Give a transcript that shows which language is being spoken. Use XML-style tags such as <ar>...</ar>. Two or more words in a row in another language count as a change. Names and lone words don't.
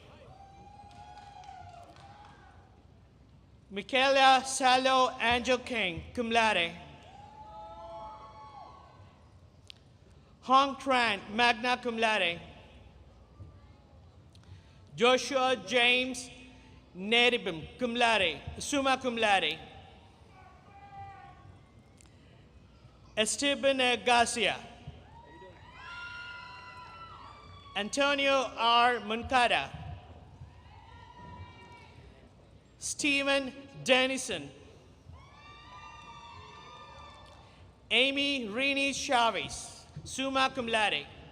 <en>Michaela Salo Angel King,</en> <la>cum laude.</la> <en>Hong Tran,</en> <la>magna cum laude. Joshua James Neribim, cum laude, summa cum laude.</la> <en>Esteban Garcia. Antonio R. Moncada. Stephen Dennison. Amy Rini Chavez,</en> <la>summa cum laude.</la>